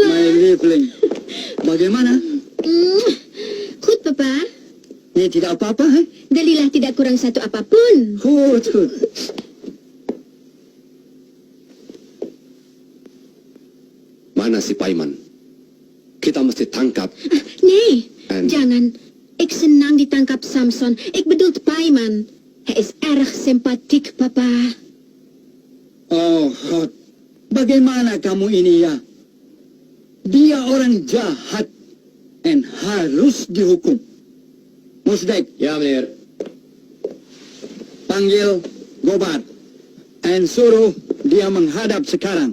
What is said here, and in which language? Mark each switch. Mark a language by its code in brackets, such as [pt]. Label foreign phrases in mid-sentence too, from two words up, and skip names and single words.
[nl] my Liebling. [id] Bagaimana? [nl] Goed, Papa. [id] Ini tidak apa-apa, Delilah tidak kurang satu apapun. [nl] Goed. [id] Mana si Paiman? Kita mesti tangkap. [nl] Nee, En- [id] jangan. Ik senang ditangkap Samson. [nl] Ik bedoelt [id] Paiman. [nl] Hij is erg sympathiek, Papa. Oh, God. [id] Bagaimana kamu ini ya? Dia orang jahat dan harus dihukum. Musdek, Ya, meneer. panggil Gobar dan suruh dia menghadap sekarang.